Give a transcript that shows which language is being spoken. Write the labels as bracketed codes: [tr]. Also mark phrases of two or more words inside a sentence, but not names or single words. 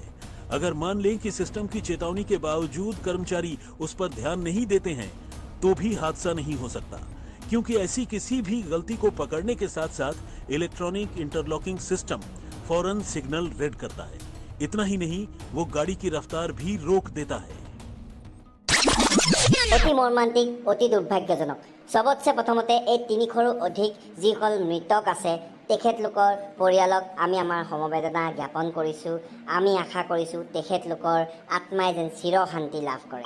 [hi] अगर मान लें कि सिस्टम की चेतावनी के बावजूद कर्मचारी उस पर ध्यान नहीं देते हैं तो भी हादसा नहीं हो सकता, क्योंकि ऐसी किसी भी गलती को पकड़ने के साथ साथ [en] electronic interlocking system [hi] फौरन [en] signal red [hi] करता है। इतना ही नहीं, वो गाड़ी की रफ्तार भी रोक देता है। [as] অতি মৰ্মান্তিক, অতি দুৰ্ভাগ্যজনক। সবতছে প্ৰথমতে এই 300ৰো অধিক যিসকল মৃতক আছে তেখেতলোকৰ পৰিয়ালক আমি আমাৰ সমবেদনা জ্ঞাপন কৰিছোঁ। আমি আশা কৰিছোঁ তেখেতলোকৰ আত্মাই যেন চিৰ শান্তি লাভ কৰে।